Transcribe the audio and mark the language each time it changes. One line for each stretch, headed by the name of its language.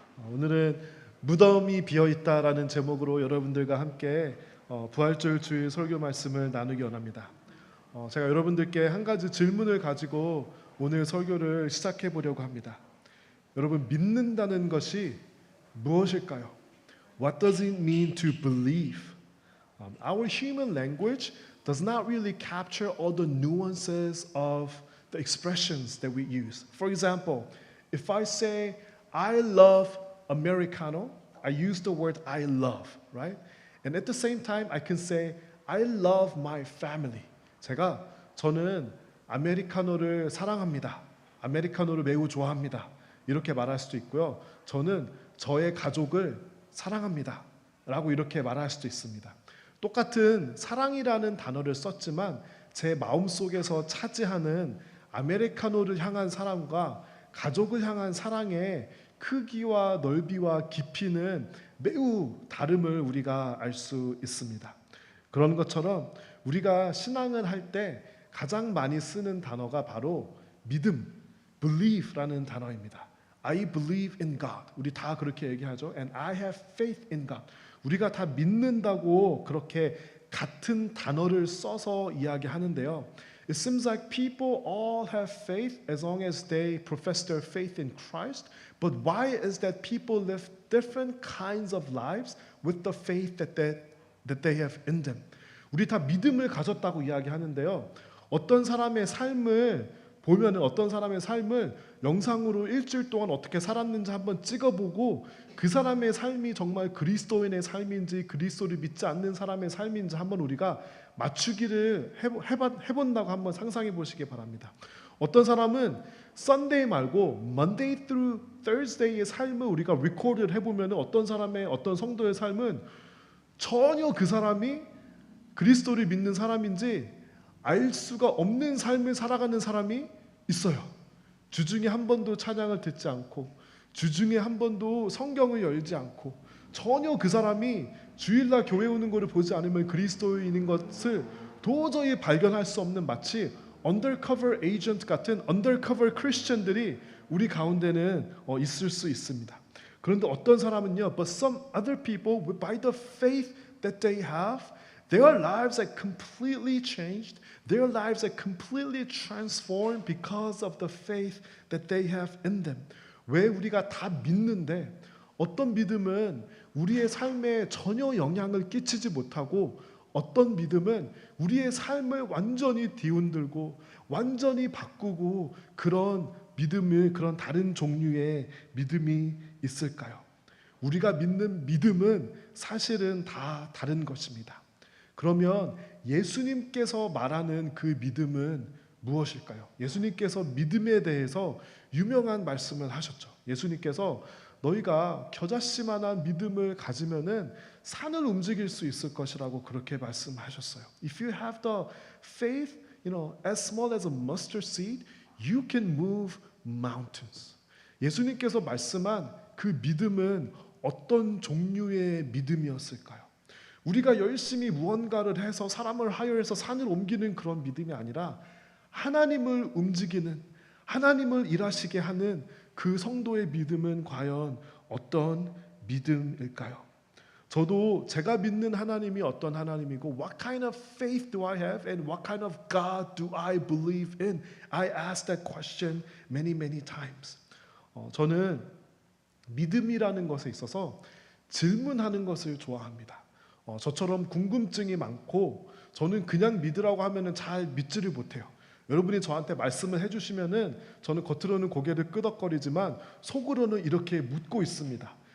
Korean: 오늘은 무덤이 비어있다라는 제목으로 여러분들과 함께 부활절 주일 설교 말씀을 나누기 원합니다. 제가 여러분들께 한 가지 질문을 가지고 오늘 설교를 시작해 보려고 합니다. 여러분, 믿는다는 것이 무엇일까요?
English: What does it mean to believe? Our human language does not really capture all the nuances of the expressions that we use. For example, if I say I love Americano, I use the word I love, right? And at the same time, I can say I love my family.
Korean: 저는 아메리카노를 사랑합니다. 아메리카노를 매우 좋아합니다. 이렇게 말할 수도 있고요. 저는 저의 가족을 사랑합니다. 라고 이렇게 말할 수도 있습니다. 똑같은 사랑이라는 단어를 썼지만 제 마음속에서 차지하는 아메리카노를 향한 사랑과 가족을 향한 사랑의 크기와 넓이와 깊이는 매우 다름을 우리가 알 수 있습니다. 그런 것처럼 우리가 신앙을 할 때 가장 많이 쓰는 단어가 바로 믿음, believe라는 단어입니다.
English: I believe in God.
Korean: 우리 다 그렇게 얘기하죠.
English: And I have faith in God.
Korean: 우리가 다 믿는다고 그렇게 같은 단어를 써서 이야기하는데요.
English: It seems like people all have faith as long as they profess their faith in Christ. But why is that people live different kinds of lives with the faith that they have in them?
Korean: 우리 다 믿음을 가졌다고 이야기하는데요. 어떤 사람의 삶을 보면은 어떤 사람의 삶을 영상으로 일주일 동안 어떻게 살았는지 한번 찍어보고 그 사람의 삶이 정말 그리스도인의 삶인지 그리스도를 믿지 않는 사람의 삶인지 한번 우리가 맞추기를 해본다고 한번 상상해 보시기 바랍니다. 어떤 사람은 Sunday 말고
English: Monday through Thursday
Korean: 의 삶을 우리가 record를 해보면 어떤 사람의 어떤 성도의 삶은 전혀 그 사람이 그리스도를 믿는 사람인지 알 수가 없는 삶을 살아가는 사람이 있어요. 주중에 한 번도 찬양을 듣지 않고 주중에 한 번도 성경을 열지 않고 전혀 그 사람이 주일날 교회 오는 것을 보지 않으면 그리스도인인 것을 도저히 발견할 수 없는 마치 undercover agent 같은 undercover 크리스천들이 우리 가운데는 있을 수 있습니다. 그런데 어떤 사람은요,
English: but some other people, by the faith that they have, their lives are completely changed. Their lives are completely transformed because of the faith that they have in them.
Korean: 왜 우리가 다 믿는데 어떤 믿음은 우리의 삶에 전혀 영향을 끼치지 못하고 어떤 믿음은 우리의 삶을 완전히 뒤흔들고 완전히 바꾸고 그런 믿음을 그런 다른 종류의 믿음이 있을까요? 우리가 믿는 믿음은 사실은 다 다른 것입니다. 그러면 예수님께서 말하는 그 믿음은 무엇일까요? 예수님께서 믿음에 대해서 유명한 말씀을 하셨죠. 예수님께서 너희가 겨자씨만한 믿음을 가지면은 산을 움직일 수 있을 것이라고 그렇게 말씀하셨어요.
English: If you have the faith, as small as a mustard seed, you can move mountains.
Korean: 예수님께서 말씀한 그 믿음은 어떤 종류의 믿음이었을까요? 우리가 열심히 무언가를 해서 사람을 하여해서 산을 옮기는 그런 믿음이 아니라 하나님을 움직이는 하나님을 일하시게 하는 그 성도의 믿음은 과연 어떤 믿음일까요? 저도 제가 믿는 하나님이 어떤 하나님이고
English: What kind of faith do I have and what kind of God do I believe in? I ask that question many times.
Korean: 저는 믿음이라는 것에 있어서 질문하는 것을 좋아합니다. 저처럼 궁금증이 많고 저는 그냥 믿으라고 하면은 잘 믿지를 못해요. 여러분이 저한테 말씀을 해주시면은 저는 겉으로는 고개를 끄덕거리지만 속으로는 이렇게 묻고 있습니다.